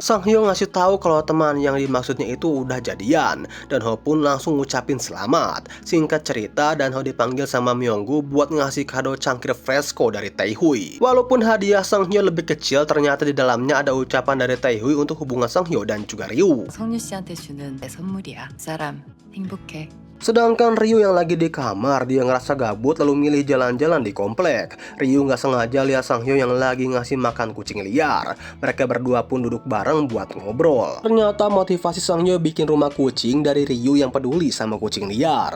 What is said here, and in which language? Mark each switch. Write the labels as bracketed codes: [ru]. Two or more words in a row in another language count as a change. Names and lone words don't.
[id] Song Hyo ngasih tahu kalau teman yang dimaksudnya itu udah jadian. Danho pun langsung ngucapin selamat. Singkat cerita, Danho dipanggil sama Myunggu buat ngasih kado cangkir fresco dari Tae Hui. Walaupun hadiah Song Hyo lebih kecil, ternyata di dalamnya ada ucapan dari Tae Hui untuk hubungan Song Hyo dan juga Ryu. [ko] 성유 씨한테 주는 내 선물이야. 사람 행복해. [id] Sedangkan Ryu yang lagi di kamar, dia ngerasa gabut lalu milih jalan-jalan di komplek. Ryu nggak sengaja lihat Song Hyo yang lagi ngasih makan kucing liar. Mereka berdua pun duduk bareng buat ngobrol. Ternyata motivasi Song Hyo bikin rumah kucing dari Ryu yang peduli sama kucing liar.